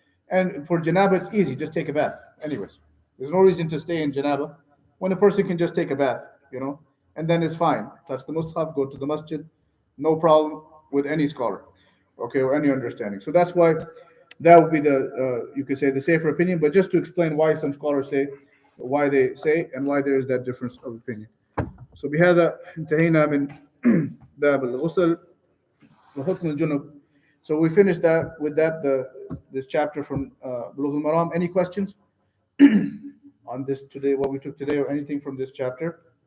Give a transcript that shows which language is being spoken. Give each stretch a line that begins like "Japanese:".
English: And for janaba, it's easy. Just take a bath. Anyways, there's no reason to stay in janaba when a person can just take a bath, and then it's fine. Touch the mushaf, go to the masjid, no problem with any scholar, okay, or any understanding. So that's why that would be the you could say the safer opinion. But just to explain why some scholars say why they say and why there is that difference of opinion. So
Arabic: بهذا انتهينا من باب الغسل وحكم الجنب.
English: So we finished that with this chapter from Bulugh al-Maram. Any questions on this today, what we took today, or anything from this chapter?